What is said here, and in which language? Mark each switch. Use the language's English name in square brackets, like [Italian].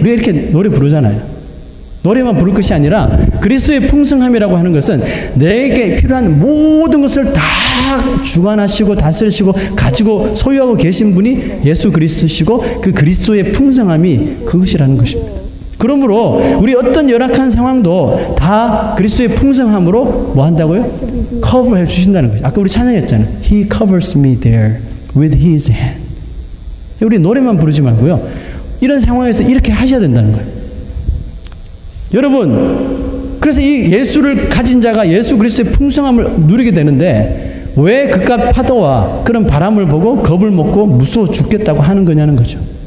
[Korean] 우리가 이렇게 노래 부르잖아요. 노래만 부를 것이 아니라 그리스도의 풍성함이라고 하는 것은 내게 필요한 모든 것을 다 주관하시고 다스리시고 가지고 소유하고 계신 분이 예수 그리스도시고 그 그리스도의 풍성함이 그것이라는 것입니다. 그러므로 우리 어떤 열악한 상황도 다 그리스도의 풍성함으로 뭐 한다고요? 커버해 주신다는 거죠. 아까 우리 찬양했잖아요. [English] He covers me there with his hand. [Korean] 우리 노래만 부르지 말고요. 이런 상황에서 이렇게 하셔야 된다는 거예요. 여러분, 그래서 이 예수를 가진 자가 예수 그리스도의 풍성함을 누리게 되는데 왜 그깟 파도와 그런 바람을 보고 겁을 먹고 무서워 죽겠다고 하는 거냐는 거죠.